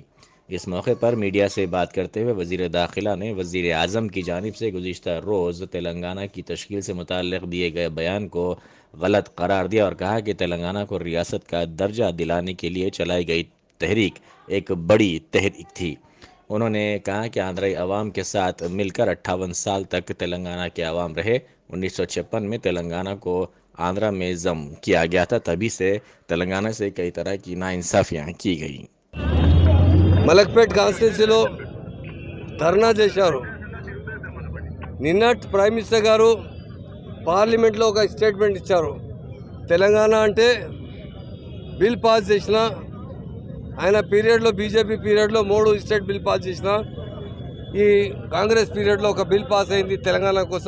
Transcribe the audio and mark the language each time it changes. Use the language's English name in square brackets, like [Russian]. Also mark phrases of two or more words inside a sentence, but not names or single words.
[Urdu] اس موقع پر میڈیا سے بات کرتے ہوئے وزیر داخلہ نے وزیر اعظم کی جانب سے گزشتہ روز تلنگانہ کی تشکیل سے متعلق دیے گئے بیان کو غلط قرار دیا اور کہا کہ تلنگانہ کو ریاست کا درجہ دلانے کے لیے چلائی گئی تحریک ایک بڑی تحریک تھی۔ انہوں نے کہا کہ آندھرائی عوام کے ساتھ مل کر 58 سال تک تلنگانہ کے عوام رہے۔ 1956 میں تلنگانہ کو آندھرا میں ضم کیا گیا تھا، تبھی سے تلنگانہ سے کئی طرح کی ناانصافیاں کی گئیں۔ [Telugu] మలక్పేట్ కాన్స్టిట్యున్సీలో ధర్నా చేశారు. నిన్నటి [English] prime minister [Telugu] గారు పార్లమెంట్లో ఒక స్టేట్మెంట్ ఇచ్చారు. తెలంగాణ అంటే [English] bill pass [Telugu] చేసిన ఆయన పీరియడ్లో, బీజేపీ పీరియడ్లో 3 [English] state bill pass [Telugu] చేసిన, ఈ కాంగ్రెస్ పీరియడ్లో ఒక [English] bill pass [Telugu] అయింది తెలంగాణ కోసం.